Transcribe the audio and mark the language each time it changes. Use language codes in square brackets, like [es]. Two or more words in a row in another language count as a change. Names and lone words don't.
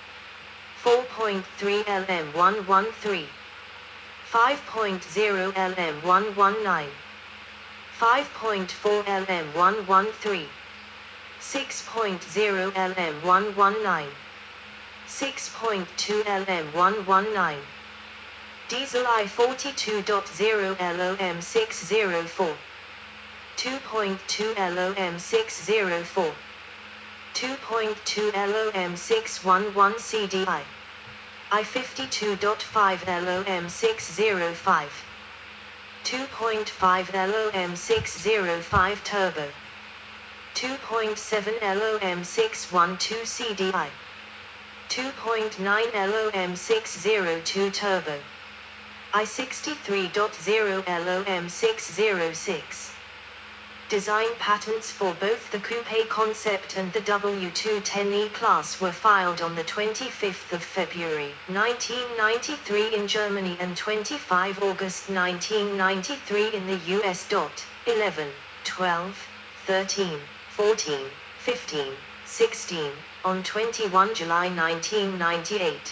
[en] 4.3 LM113. 5.0 LM119. 5.4 LM113. 6.0 LM119. 6.2 LM119. Diesel I42.0 LOM604. 2.2 LOM604. 2.2 LOM611 CDI. I52.5 LOM605. 2.5 LOM605 Turbo. 2.7 LOM612 CDI. 2.9 LOM602 Turbo. I63.0 LOM606. Design patents for both the Coupe concept and the W210 E-Class were filed on the 25th of February 1993 in Germany and 25 August 1993 in the US. 11, 12, 13, 14, 15, 16, on 21 July 1998.